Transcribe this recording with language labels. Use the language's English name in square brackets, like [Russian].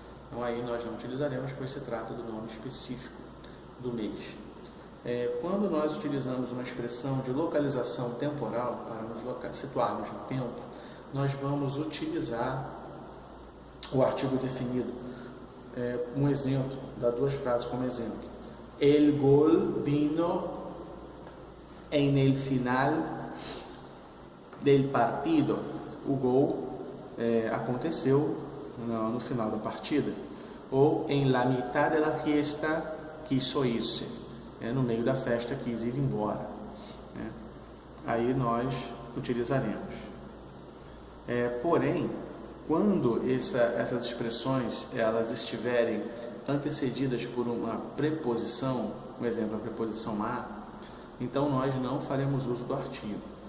[Portuguese] Então aí nós não utilizaremos, pois se trata do nome específico do mês. Quando nós utilizamos uma expressão de localização temporal para nos situarmos no tempo, nós vamos utilizar o artigo definido. Um exemplo, dá duas frases como exemplo. [Spanish] El gol vino en el final del partido. [Portuguese] O gol aconteceu no final da partida. [Spanish] Ou en la mitad de la fiesta quiso irse. [Portuguese] No meio da festa quis ir embora. Aí nós utilizaremos. Porém, quando essas expressões elas estiverem antecedidas por uma preposição, por exemplo, a preposição a, então nós não faremos uso do artigo.